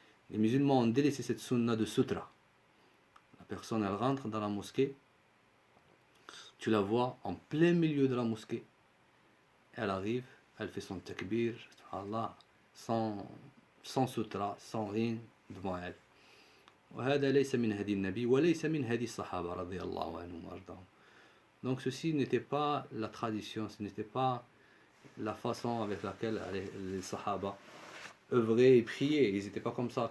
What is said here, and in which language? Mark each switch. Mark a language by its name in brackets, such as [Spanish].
[French] Les musulmans ont délaissé cette sunna de sutra. La personne, elle rentre dans la mosquée, tu la vois en plein milieu de la mosquée. Elle arrive, elle fait son takbir, subhanallah, sans sutra, sans rien devant elle. [Arabic] وهذا ليس من هدي النبي وليس من هدي الصحابة رضي الله عنهم وارضاهم. [French] Donc ceci n'était pas la tradition, ce n'était pas la façon avec laquelle les sahaba œuvraient et priaient. Ils n'étaient pas comme ça.